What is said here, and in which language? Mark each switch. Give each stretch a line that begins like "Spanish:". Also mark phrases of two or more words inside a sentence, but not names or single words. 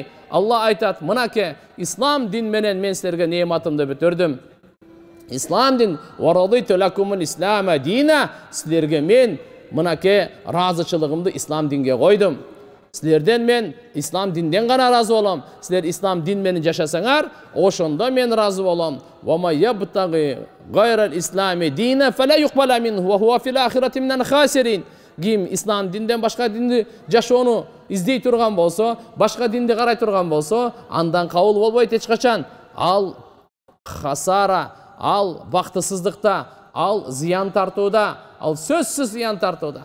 Kyrgyz: Алла айтат, мынаке, ислам дин менен мен силерге неmatымды бүтүрдүм. Ислам дин,
Arabic: ورضيت لكم الإسلام دينا.
Kyrgyz: Силерге мен мынаке разычылыгымды ислам динге койдум. Силерден мен ислам динден гана разы болом. Силер ислам дин менен жашасаңар, ошондо мен разы болом.
Arabic: وما يبتغ غير الإسلام دينا فلا يقبل منه وهو في الآخرة من الخاسرين.
Kyrgyz: Ким ислам динден башка динди жашоону издей турган болсо, башка динди карай турган болсо, андан кабыл болбойт эч качан. Ал хасара, ал бактысыздыкта, ал зыян тартууда, ал сөзсүз зыян тартууда.